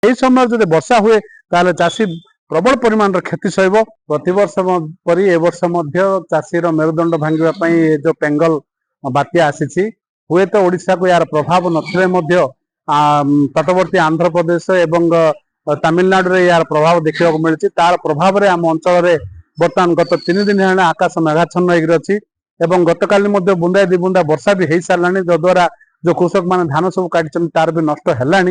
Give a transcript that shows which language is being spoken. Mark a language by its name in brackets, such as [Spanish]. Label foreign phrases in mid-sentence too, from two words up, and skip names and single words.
[Odia] ଏଇ ସମୟ ଯଦି ବର୍ଷା হুଏ ତାହଲେ ଚାଷୀ ପ୍ରବଳ ପରିମାଣର କ୍ଷତି ସହିବ। ପ୍ରତିବର୍ଷ ପରି ଏ ବର୍ଷ ମଧ୍ୟ ଚାଷୀର ମେରୁଦଣ୍ଡ ଭାଙ୍ଗିବା ପାଇଁ ଏ ଯୋଉ ବେଙ୍ଗଲ ବାତ୍ୟା ଆସିଛି, ହୁଏତ ଓଡ଼ିଶାକୁ ଏହାର ପ୍ରଭାବ ନଥିଲେ ମଧ୍ୟ ତଟବର୍ତ୍ତୀ ଆନ୍ଧ୍ରପ୍ରଦେଶ ଏବଂ ତାମିଲନାଡୁରେ ଏହାର ପ୍ରଭାବ ଦେଖିବାକୁ ମିଳିଛି। ତାର ପ୍ରଭାବରେ ଆମ ଅଞ୍ଚଳରେ ବର୍ତ୍ତମାନ ଗତ 3 ଦିନ ହେଲାଣି ଆକାଶ ମେଘାଚ୍ଛନ୍ନ ହେଇକି ଅଛି ଏବଂ ଗତକାଲି ମଧ୍ୟ ବୁନ୍ଦାଏ ଦି ବୁନ୍ଦା ବର୍ଷା ବି ହେଇସାରିଲାଣି, ଯଦ୍ୱାରା ଯୋଉ କୃଷକମାନେ ଧାନ ସବୁ କାଟିଛନ୍ତି ତାର ବି ନଷ୍ଟ ହେଲାଣି।